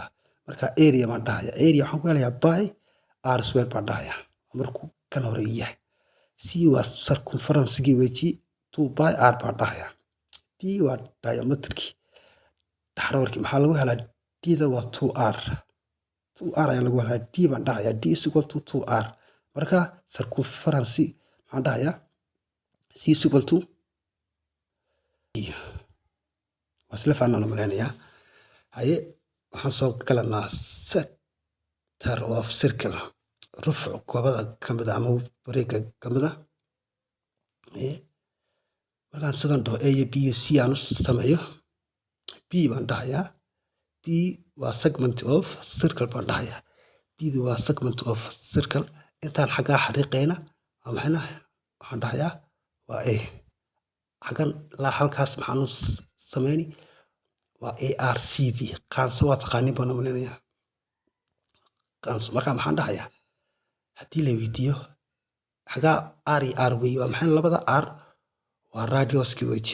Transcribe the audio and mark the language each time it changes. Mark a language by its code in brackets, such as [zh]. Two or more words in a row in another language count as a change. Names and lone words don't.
[so] Marka area baan dhahayaa. Area waxaan ku helayaa [en] by R square [so] baan dhahayaa. Markuu kan hore yahay. C waa circumference-gii weji 2 by R baan dhahayaa. D waa diameterkii dhaxroorkii. Maxaa lagu helaa D-da waa 2R. 2R ayaa lagu helaa D baan dhahayaa. [en] D is equal to 2R. [so] Marka circumference maxaan dhahayaa [en] C is equal to D. [so] Waa isla fahnaan malaynayaa. Haye waxaan soo galanaa [en] sector of circle. [so] Rufuc goobada ka mid ah ama wareegga ka mid ah. Markaan sidan dhaho A iyo B iyo C aan u sameeyo. B baan dhahayaa. B waa [en] segment of circle [so] baan dhahayaa. B-du waa [en] segment of circle. [so] Intaan xaggaa xariiqayna waa maxayna waxaan dhahayaa waa A. Xaggan ilaa halkaas maxaan u sameyni waa ARCD. Qaanso waa taqaaniin baan u maleynayaa. Qaanso marka maxaan dhahayaa haddii la weydiiyo xaggaa R iyo R wey waa maxay labada R waa radiuskii weji.